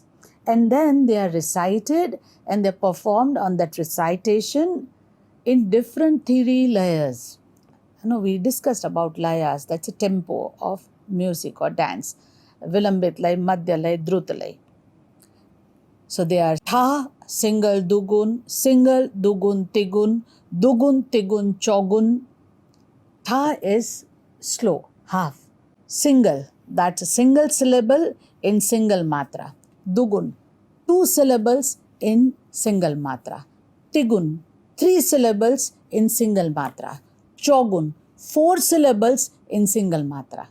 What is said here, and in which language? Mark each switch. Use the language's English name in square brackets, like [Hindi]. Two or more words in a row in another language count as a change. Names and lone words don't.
[English] And then they are recited and they are performed on that recitation in different 3 layers. We discussed about layas, that's a tempo of music or dance. [Hindi] Vilambit lay, madhya lay, drut lay. [English] So they are tha, single, [Hindi] dugun, tigun, chogun. [English] Tha is slow, half. Single, that's a single syllable in single matra. Dugun, 2 syllables in single matra. Tigun, 3 syllables in single matra. Chogun, 4 syllables in single matra.